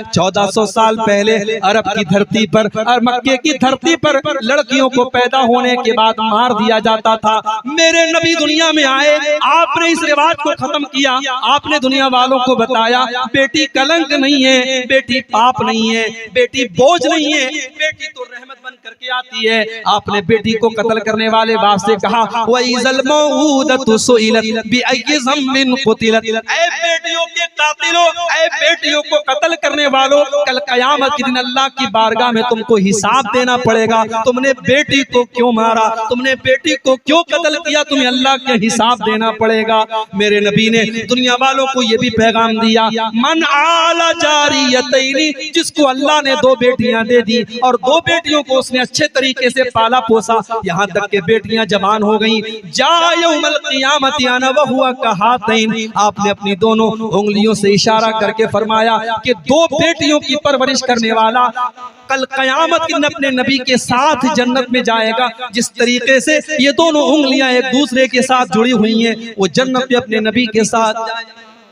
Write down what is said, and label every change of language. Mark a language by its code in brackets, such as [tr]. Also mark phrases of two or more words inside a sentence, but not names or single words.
[hi] 1400 साल पहले अरब की धरती पर और मक्के की धरती पर लड़कियों को पैदा होने के बाद मार दिया जाता था। मेरे नबी दुनिया में आए, आपने इस रिवाज को खत्म किया। आपने दुनिया वालों को बताया बेटी कलंक नहीं है, बेटी पाप नहीं है, बेटी बोझ नहीं है, बेटी तो रहमत बन करके आती है। आपने बेटी को कत्ल करने वाले बाप से कहा, [ar] وإذا الموءودة سئلت بأي ذنب قتلت, [hi] ऐ बेटियों के कातिलों, ऐ बेटियों को कत्ल करने वालों, कल कयामत के दिन अल्लाह की बारगाह में तुमको हिसाब देना पड़ेगा। तुमने बेटी को क्यों मारा, तुमने बेटी को क्यों कत्ल किया, तुम्हें अल्लाह के हिसाब देना पड़ेगा। मेरे नबी ने दुनिया वालों को यह भी पैगाम दिया, [ar] من عال جاريتين, [hi] जिसको अल्लाह ने 2 बेटियां दे दी और 2 बेटियों को उसने अच्छे तरीके से पाला पोसा, यहाँ तक के बेटियां जवान हो गई, [ar] جاء يوم القيامة أنا وهو كهاتين, [hi] आपने अपनी दोनों उंगलियों से इशारा करके फरमाया कि 2 बेटियों की परवरिश करने वाला कल कयामत के दिन अपने नबी के साथ जन्नत में जाएगा। जिस तरीके से ये दोनों उंगलियां एक दूसरे के साथ जुड़ी हुई हैं, वो जन्नत में अपने नबी के साथ जाएगा।